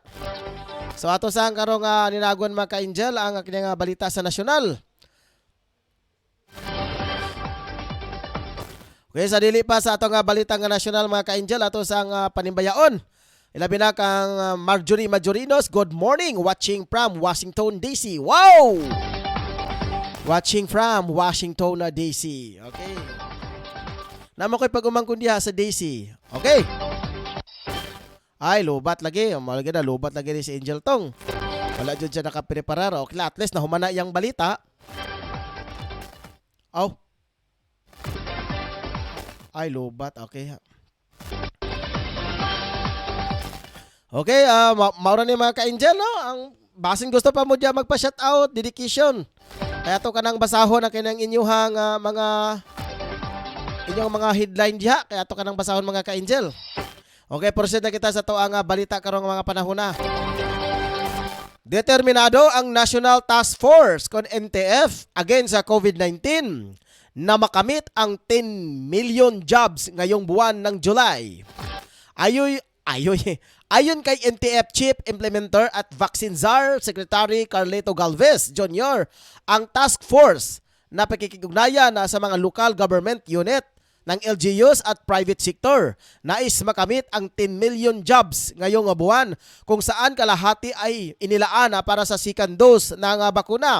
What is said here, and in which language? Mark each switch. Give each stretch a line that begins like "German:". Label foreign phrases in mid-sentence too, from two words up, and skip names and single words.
Cebuano: So ato sa karong ninaguan mga ka-Angel ang kanyang balita sa nasyonal. Okay, sa dili pa sa atong balita nga nasyonal mga ka-Angel ato sa panimbayaon. Ilabi na kang Marjorie Majorinos,
English: good morning, watching from Washington DC. Wow! Watching from Washington DC. Okay.
Cebuano: Namo ko'y pag-umangkon diha sa DC. Okay. Ay, lubat lagi. Malagi na, lubat lagi ni si Angel Tong. Wala dyan siya nakapreparar. Okay,
English: at least
Cebuano: nahumana yung balita. Oh. Ay, lubat. Okay. Okay, maura ni mga ka-Angel, no? Ang basin gusto pa mo dyan magpa-shoutout, dedication. Kaya to kanang basahon ang kanyang inyuhang inyong mga headline diha kaya to kanang basahon mga ka-Angel. Okay, proceed na kita sa tuang balita karong mga panahon na.
Filipino: Determinado ang National Task Force kon NTF against sa COVID-19 na makamit ang
English: 10 million jobs
Filipino: ngayong buwan ng July. Ayon kay NTF Chief Implementer at Vaccine Czar Secretary Carleto Galvez Jr., ang task force na pakikipag-ugnayan sa mga
English: local government unit
Filipino: ng LGUs at
English: private sector
Filipino: nais makamit ang
English: 10 million jobs
Filipino: ngayong buwan, kung saan kalahati ay inilaan para sa
English: second dose
Filipino: ng bakuna.